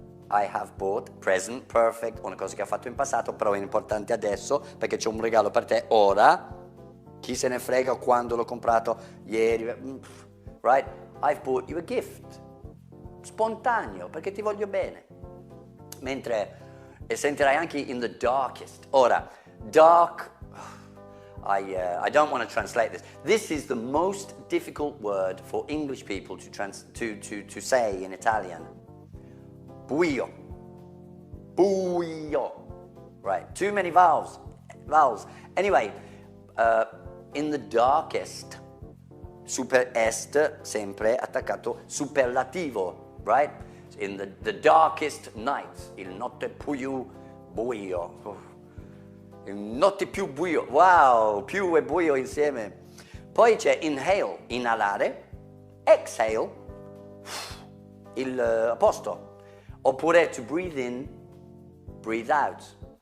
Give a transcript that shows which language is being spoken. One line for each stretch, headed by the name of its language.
English: I have bought,
Italian: present, perfect, una cosa che ho fatto in passato, però è importante adesso perché c'è un regalo per te ora. Chi se ne frega quando l'ho comprato ieri, right?
English: I've bought you a gift.
Italian: Spontaneo, perché ti voglio bene. Mentre, e sentirai anche
English: in the darkest. Ora, dark, I don't want to translate this. This is the most difficult word for English people to say in Italian. Buio. Buio. Right, too many vowels.
Italian: Anyway,
English: in the darkest,
Italian: super est, sempre attaccato, superlativo, right?
English: In the darkest night,
Italian: il notte più buio. Il notte più buio, wow, più e buio insieme. Poi c'è inhale, inalare, exhale, il opposto.
English: Oppure to breathe in, breathe out.